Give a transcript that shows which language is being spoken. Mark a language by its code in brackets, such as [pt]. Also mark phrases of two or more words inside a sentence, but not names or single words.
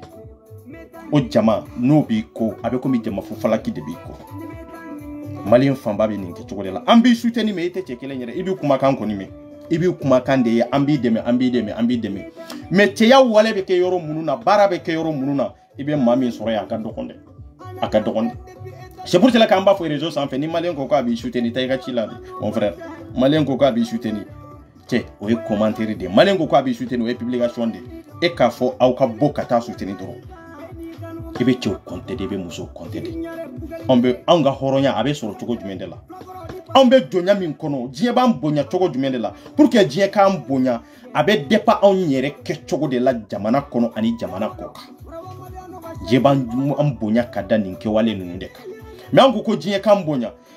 [bm] o jama n'o b'i ko a bɛ komi jama fufalaki de b'i ko malien fanba bɛ nin kɛcogo de la an b'i soutenir mais i tɛ cɛ kelen yɛrɛ i b'i kumakan kɔni mɛn i b'i kumakan de ye an b'i dɛmɛ mais cɛya wale bɛ kɛ yɔrɔ minnu na baara bɛ kɛ yɔrɔ minnu na i bɛ maa min sɔrɔ yen a ka dɔgɔn dɛ a ka dɔgɔn dɛ [fr] c'est pour cela [bm] k'an b'a fɔ réseau sanfɛ ni malien ko k'a b'i soutenir taa i ka ci la de [fr] mon frère [bm] malien ko k'a b'i soutenir cɛ o ye commentaire de malien ko k'a b'i soutenir o ye publication de e k'a fɔ aw ka bɔ ka taa soutenir dɔrɔn i bɛ cɛw compter de i bɛ musow compter de anw ka hɔrɔnya a bɛ sɔrɔ cogo jumɛn de la anw bɛ jonya min kɔnɔ diɲɛ b'an bonya cogo jumɛn de la [fr] pour que [bm] diɲɛ k'an bonya a bɛ dépend anw yɛrɛ kɛcogo de la jamana kɔnɔ ani jamana kɔ kan diɲɛ b'an bonya ka da nin kɛwale ninnu de kan mais an ko ko diɲɛ k'an bonya